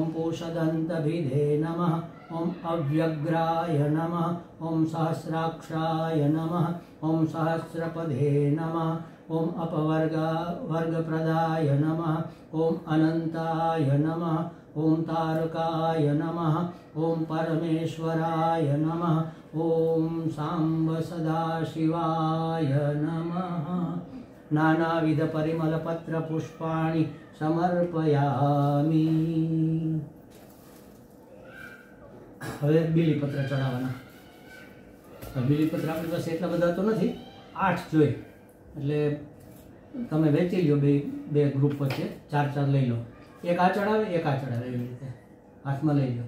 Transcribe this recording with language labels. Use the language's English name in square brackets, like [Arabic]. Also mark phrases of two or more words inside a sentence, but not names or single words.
[Sanskrit] पूषदन्तभिदे नमः, ओम अव्यग्राय नमः, ओम सहस्राक्षाय नमः, ओम सहस्रपदे नमः, ओम अपवर्गप्रदाय नमः, ओम अनंताय नमः, ओम तारकाय नमः, ओम परमेश्वराय नमः, ओम सांब सदाशिवाय नमः। नानाविध परिमल पत्र पुष्पाणि समर्पयामि। [Gujarati] હવે બીલીપત્ર ચડાવવાના। બીલીપત્ર આપણી પાસે એટલા બધા તો નથી, 8 જોઈએ, એટલે તમે વેચી લ્યો બે ગ્રુપ વચ્ચે, 4 લઈ લો, એક આ ચડાવે એક આ ચડાવે, એવી રીતે હાથમાં લઈ લો।